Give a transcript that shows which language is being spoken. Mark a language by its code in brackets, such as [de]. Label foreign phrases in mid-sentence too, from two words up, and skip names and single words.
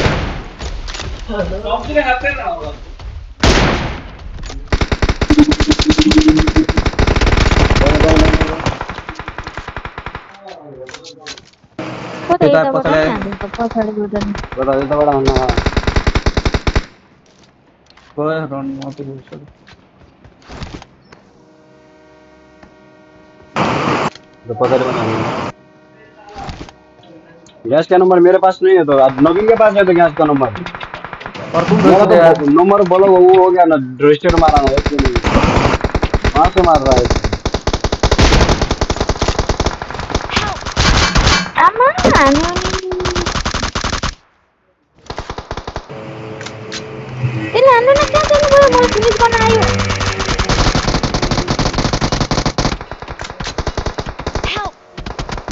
[ne] कता यता यताबाट पछाडि हान्दिन्छ पछाडिबाट नि। बडा यताबाट आउनु गयो रन मात्रै हुन्छ [hi] तो पकड़ बना गैस का नंबर मेरे पास नहीं है तो आज नवीन के पास है तो गैस का नंबर और तुम मेरा दोस्त यार तो नंबर बोलो वो हो गया ना रजिस्टर मारा ना है कि नहीं वहाँ से मार रहा है [ne] आमा हान्यो नि त्यसले हान्दैन कहाँ जानुभयो मलाई फिनिस गर्न आयो [en] Help!